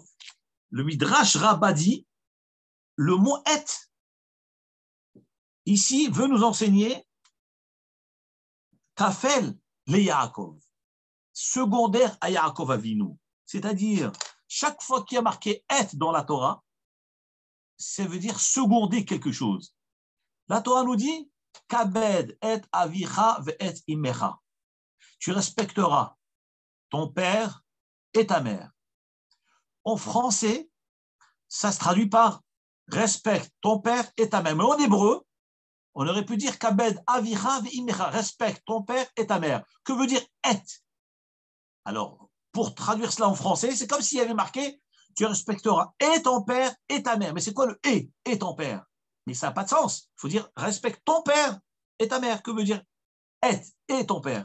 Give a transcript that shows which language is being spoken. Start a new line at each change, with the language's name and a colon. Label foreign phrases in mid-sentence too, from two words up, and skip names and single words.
French: Le Midrash Rabbah dit, le mot Et, ici, veut nous enseigner
Hebrew: טפל ליעקב,
French: secondaire à
Hebrew: יעקב אבינו.
French: C'est-à-dire, chaque fois qu'il y a marqué Et dans la Torah, ça veut dire seconder quelque chose. La Torah nous dit
Hebrew: כבד את אביך ואת אמך.
French: tu respecteras ton père et ta mère. En français, ça se traduit par respecte ton père et ta mère. Mais en hébreu, on aurait pu dire
Hebrew: כבד אביך ואמך,
French: respecte ton père et ta mère. Que veut dire et? Alors, pour traduire cela en français, c'est comme s'il y avait marqué tu respecteras et ton père et ta mère. Mais c'est quoi le et ton père? Mais ça n'a pas de sens. Il faut dire respecte ton père et ta mère. Que veut dire et ton père?